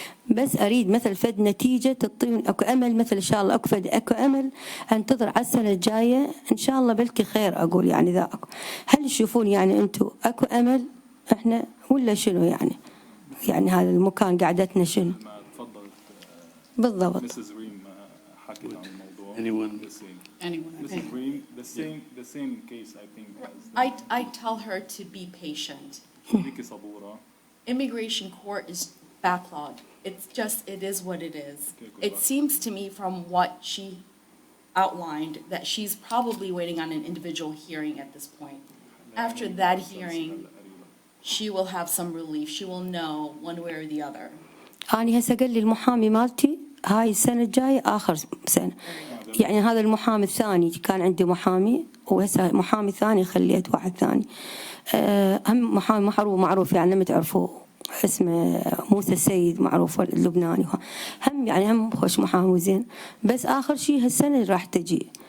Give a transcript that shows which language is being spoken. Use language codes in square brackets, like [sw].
[ar] بس أريد مثل فد نتيجة تعطيني أكو أمل مثل إن شاء الله أكو أمل أنتظر على السنة الجاية إن شاء الله بلكي خير أقول يعني ذا أكو. هل تشوفون يعني أنتوا أكو أمل إحنا ولا شنو يعني هذا المكان قعدتنا شنو؟ ما تفضلت بالضبط. [en] Mrs. [ar] Reem حكت عن الموضوع. [en] Anyone? Mrs. Reem, the same case I think as I tell her to be patient. [ar] خليكي صبورة. [en] Immigration court is backlogged. It is what it is. It seems to me from what she outlined that she's probably waiting on an individual hearing at this point. After that hearing, she will have some relief. She will know one way or the other. [ar] أنا هسه قال لي المحامي مالتي هاي السنة الجاية آخر سنة، يعني هذا المحامي الثاني كان عندي محامي وهسه محامي ثاني خليت واحد ثاني هم محامي معروف يعني لما تعرفوه اسمه موسى السيد معروف اللبناني هم خوش محامي زين، بس آخر شيء هالسنة راح تجي.